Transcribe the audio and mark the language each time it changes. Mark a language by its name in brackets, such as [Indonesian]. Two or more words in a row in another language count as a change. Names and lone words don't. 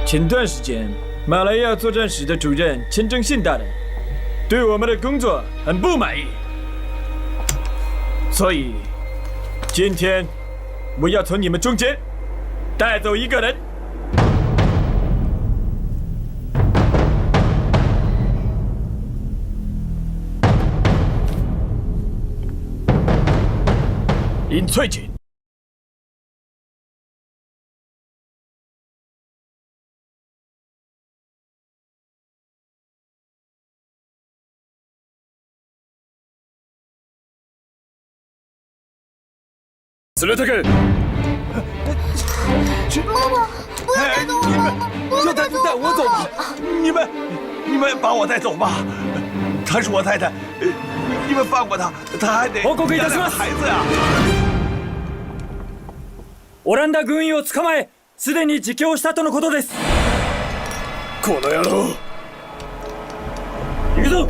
[Chinese] 前段时间，马来亚作战室的主任钱正信大人对我们的工作很不满意，所以今天我要从你们中间带走一个人。尹翠锦。 [Japanese] 連れてけ！ [Chinese] 妈妈，不要带走我！就带我走吧！你们把我带走吧！她是我太太，你们放过她，她还得养两个孩子呀！ [Japanese] オランダ軍医を捕まえ、すでに自供したとのことです。この野郎！行くぞ！